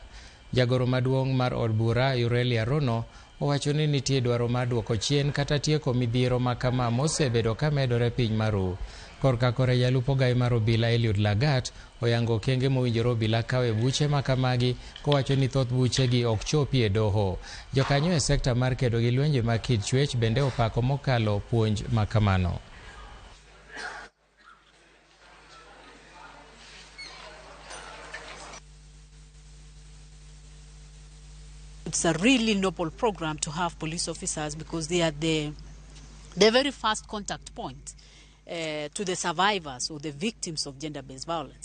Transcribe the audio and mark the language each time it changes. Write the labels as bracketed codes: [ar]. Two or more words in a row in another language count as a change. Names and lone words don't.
[luo] Jagoro maduong' mar od bura Aurelia Rono owacho ni nitie dwaro mar duoko chien kata tieko midhiero makama mosebedo ka medore piny maru. Korka kore jalup ogai mar obila Eliud Lagat oyango okenge mowinjore obila kawe buche makamagi kowacho ni thoth buchegi ok chopi e doho. Jokanyo e sekta mar kedo gi lwenje mag kit chwech bende opako mokalo puonj makamano. [en] It's a really noble program to have police officers because they are the very first contact point to the survivors or the victims of gender-based violence.